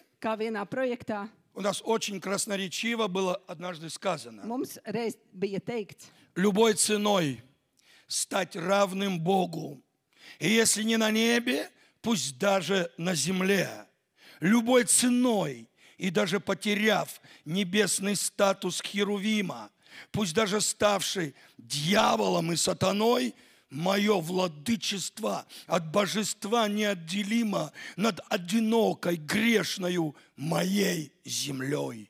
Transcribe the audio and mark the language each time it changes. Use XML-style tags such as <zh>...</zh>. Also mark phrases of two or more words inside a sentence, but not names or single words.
<lv>Kā vienā projektā</lv> <ru>у нас очень красноречиво было однажды сказано,</ru> <lv>mums reiz bija teikts,</lv> <ru>любой ценой стать равным Богу И если не на небе, пусть даже на земле, любой ценой, и даже потеряв небесный статус Херувима, пусть даже ставший дьяволом и сатаной, мое владычество от божества неотделимо над одинокой грешною моей землей.</ru>